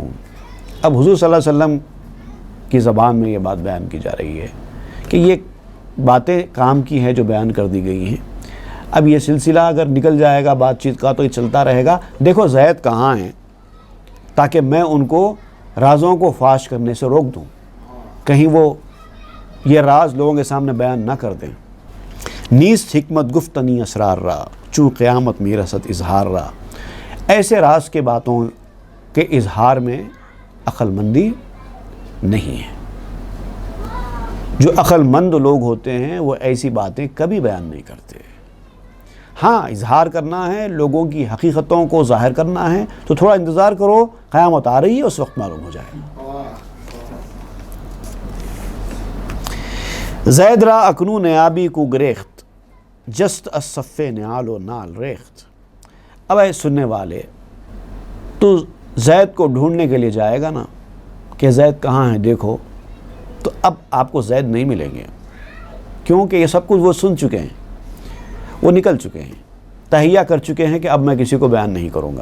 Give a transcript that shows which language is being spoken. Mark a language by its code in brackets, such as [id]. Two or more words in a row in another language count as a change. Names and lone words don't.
[ur] اب حضور صلی اللہ علیہ وسلم کی زبان میں یہ بات بیان کی جا رہی ہے کہ یہ باتیں کام کی ہیں جو بیان کر دی گئی ہیں، اب یہ سلسلہ اگر نکل جائے گا بات چیت کا تو یہ چلتا رہے گا، دیکھو زید کہاں ہیں، تاکہ میں ان کو رازوں کو فاش کرنے سے روک دوں، کہیں وہ یہ راز لوگوں کے سامنے بیان نہ کر دیں۔ [fa] نیست حکمت گفتنی اسرار را، چوں قیامت می رسد اظہار را، [ur] ایسے راز کے باتوں کے اظہار میں عقل مندی نہیں ہے۔ جو عقل مند لوگ ہوتے ہیں وہ ایسی باتیں کبھی بیان نہیں کرتے۔ ہاں اظہار کرنا ہے، لوگوں کی حقیقتوں کو ظاہر کرنا ہے تو تھوڑا انتظار کرو، قیامت آ رہی ہے، اس وقت معلوم ہو جائے۔ [fa] زید را اکنون نیابی کو گریخت، جست الصف نعال و نال ریخت۔ [ur] اب اے سننے والے، تو زید کو ڈھونڈنے کے لیے جائے گا نا کہ زید کہاں ہے دیکھو، تو اب آپ کو زید نہیں ملیں گے، کیونکہ یہ سب کچھ وہ سن چکے ہیں، وہ نکل چکے ہیں، تہیہ کر چکے ہیں کہ اب میں کسی کو بیان نہیں کروں گا۔